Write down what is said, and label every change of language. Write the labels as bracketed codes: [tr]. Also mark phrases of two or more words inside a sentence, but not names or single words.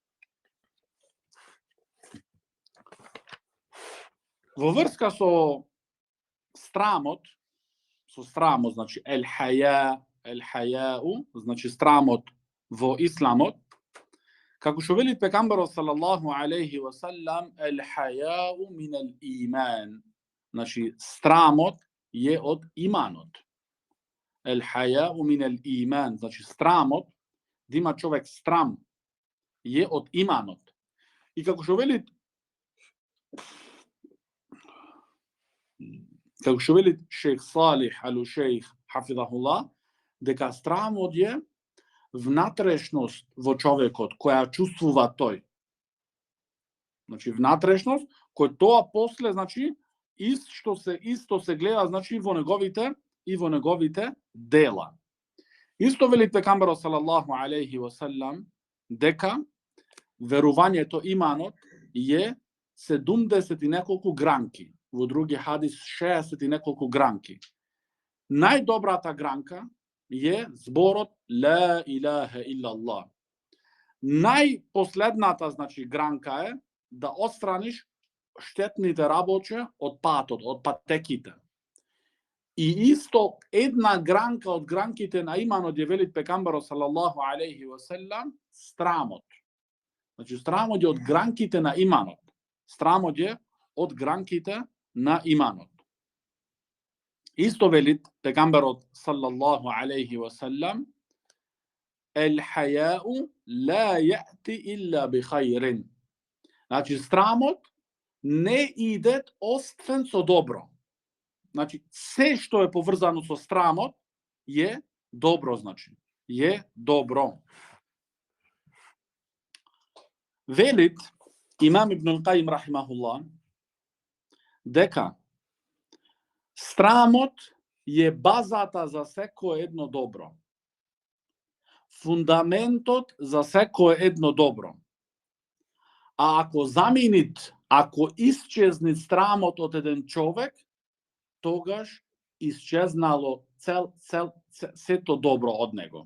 [mk] Во врска со страмот, значи ел-хајау, значи страмот во исламот, како што вели пегамберот [ar] صلى الله عليه وسلم, الحياء من الإيمان. [mk] Значи страмот е од иманот. [ar] الحياء من الإيمان, [mk] значи страмот, да има човек страм, е од иманот. И како што вели Шейх Салих ал-Шейх хафидахуллах, дека страмот е внатрешност во човекот која чувствува тој. Значи внатрешност кој тоа после, значи исто се гледа, значи во неговите дела. Исто вели пегамберот [ar] صلى الله عليه وسلم [mk] дека верувањето, иманот е 70 и неколку гранки. Во други хадис 60 и неколку гранки. Најдобрата гранка е зборот [ar] لا إله إلا الله. [mk] Најпоследната, значи, гранка е да отстраниш штетните работи од патот, од патеките. И исто една гранка од гранките на иманот ја вели пегамберот [ar] صلى الله عليه وسلم, [mk] страмот. Значи страмот е од гранките на иманот. Страмот е од гранките на иманот. Исто вели пегамберот [ar] صلى الله عليه وسلم, الحياء لا يأتي إلا بخير. [mk] Значи страмот не иде освен со добро. Значи се што е поврзано со страмот е добро, значи е добро. Велит имам Ибн ал-Каим рахимахуллах дека страмот е базата за секое едно добро. Фундаментот за секое едно добро. А ако исчезни страмот од еден човек, тогаш исчезнало сето добро од него.